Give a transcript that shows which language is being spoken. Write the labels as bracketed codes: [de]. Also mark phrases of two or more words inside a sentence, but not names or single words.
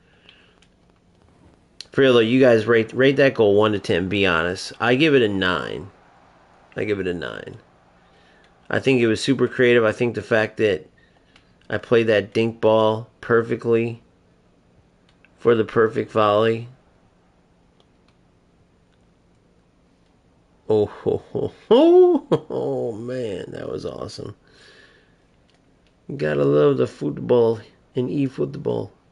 [en] For real, though, you guys rate that goal 1 to 10, be honest. I give it a 9. I give it a 9. I think it was super creative. I think the fact that I played that dink ball perfectly for the perfect volley. Oh, ho, ho, ho. Oh, man, that was awesome. You gotta love the football and e-football.